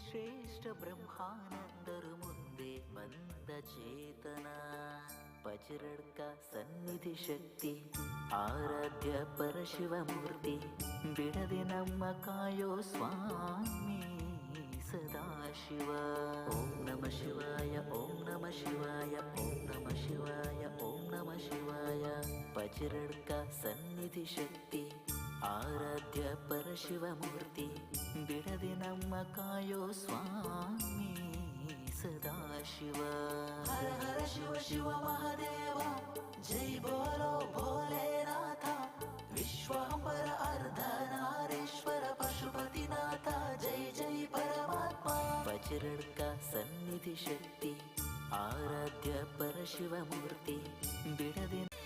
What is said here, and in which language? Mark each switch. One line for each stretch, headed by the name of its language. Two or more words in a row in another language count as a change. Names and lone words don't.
Kannada: ಶ್ರೇಷ್ಠ ಬ್ರಹ್ಮಾನಂದರು ಮುಂದೆ ಬಂದ ಚೇತನ ಪಜರಡ್ಕ ಸನ್ನಿಧಿ ಶಕ್ತಿ ಆರಾಧ್ಯ ಪರಶಿವಮೂರ್ತಿ ಬಿಡದೆ ನಮ್ಮ ಕಾಯೋ ಸ್ವಾಮಿ
Sanskrit: ಸದಾಶಿವ ಓಂ ನಮ ಶಿವಾಯ ಓಂ ನಮ ಶಿವಾಯ ಓಂ ನಮ ಶಿವಾಯ ಓಂ ನಮ ಶಿವಾಯ
Kannada: ಪಜರಡ್ಕ ಸನ್ನಿಧಿ ಶಕ್ತಿ ಆರಾಧ್ಯ ಪರಶಿವಮೂರ್ತಿ ಬಿಡದೆ ನಮ್ಮ ಕಾಯೋ ಸ್ವಾಮಿ ಸದಾಶಿವ ಹರ ಹರ ಶಿವ ಶಿವ ಮಹಾದೇವ
Hindi: जय बोलो भोलेनाथ
Kannada: ವಿಶ್ವಾಂಬರ ಅರ್ಧನಾರೀಶ್ವರ ಪಶುಪತಿನಾಥ ಜೈ ಜೈ ಪರಮಾತ್ಮ ವಜ್ರಡ್ಕ ಸನ್ನಿಧಿ ಶಕ್ತಿ ಆರಾಧ್ಯ ಪರಶಿವಮೂರ್ತಿ ಬಿಡದೆ